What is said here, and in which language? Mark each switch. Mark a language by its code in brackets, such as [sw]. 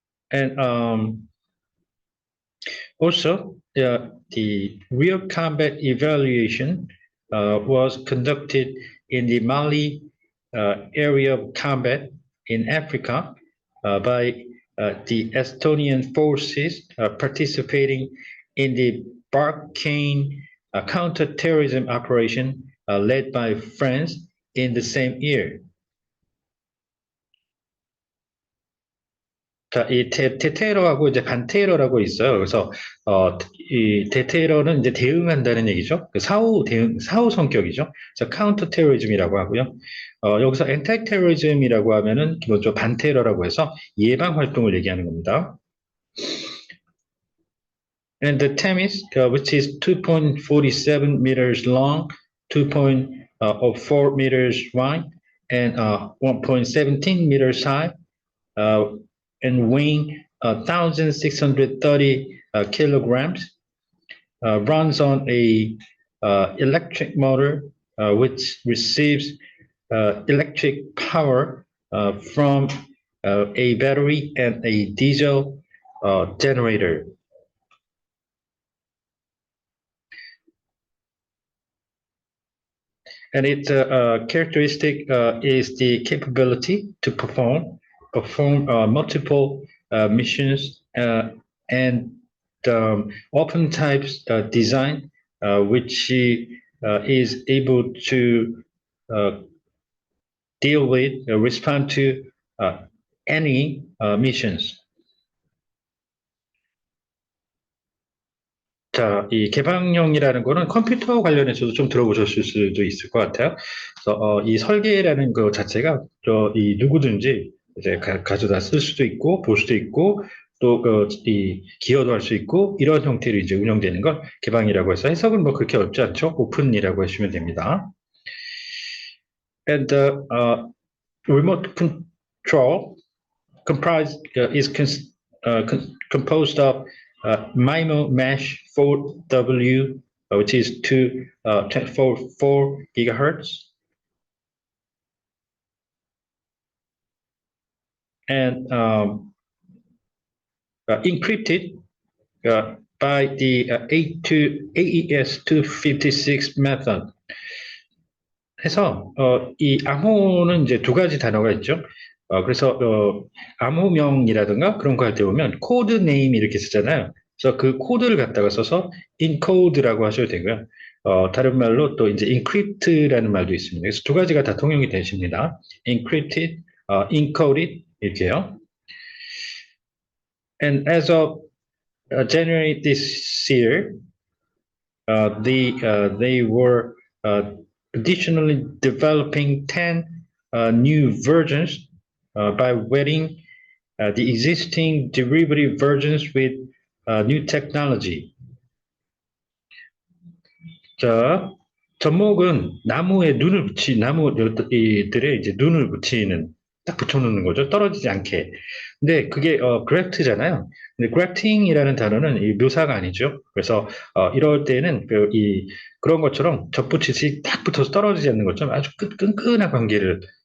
[en] and also the real combat evaluation was conducted in the Mali area of combat in Africa by the Estonian forces participating in the Barkhane counterterrorism operation led by France in the same year. [ko] 자, 이 대테러하고 이제 반테러라고 있어요. 그래서 이 대테러는 이제 대응한다는 얘기죠. 그 사후 성격이죠. 그래서 카운터 테러리즘이라고 하고요. 여기서 엔티 테러리즘이라고 하면은 기본적으로 반테러라고 해서 예방 활동을 얘기하는 겁니다. [en] And the Themis, which is 2.47 meters long, 2.04 meters wide, and 1.17 meters high, and weighing 1,630 kilograms, runs on a electric motor which receives electric power from a battery and a diesel generator. And its characteristic is the capability to perform multiple missions and open types design, which is able to deal with, respond to any missions. [ko] 자, 이 개방형이라는 거는 컴퓨터 관련해서도 좀 들어보셨을 수도 있을 것 같아요. 그래서 이 설계라는 거 자체가 이 누구든지 이제 가져다 쓸 수도 있고 볼 수도 있고 또 이 기여도 할 수 있고 이런 형태로 이제 운영되는 걸 개방이라고 해서 해석은 뭐 그렇게 어렵지 않죠. 오픈이라고 하시면 됩니다. [en] And the remote control composed of MIMO Mesh 4W, which is 4 gigahertz, and encrypted by the AES-256 method. [ko] 해서 이 암호는 이제 두 가지 단어가 있죠. 그래서 암호명이라든가 그런 거 할 때 보면 코드 네임 이렇게 쓰잖아요. 그래서 그 코드를 갖다가 써서 인코드라고 하셔도 되고요. 다른 말로 또 이제 encrypt라는 말도 있습니다. 그래서 두 가지가 다 통용이 되십니다. encrypted, encoded 이렇게요. [en] And as of January this year, they were additionally developing 10 new versions by wedding the existing derivative versions with new technology. [ko] 자, 접목은 나무에 나무들에 이제 눈을 붙이는 딱 붙여놓는 거죠. 떨어지지 않게. 근데 그게 그래프트잖아요. 근데 그래프팅이라는 단어는 이 묘사가 아니죠. 그래서 이럴 때는 그런 것처럼 접붙이듯이 딱 붙어서 떨어지지 않는 것처럼 아주 끈끈한 관계를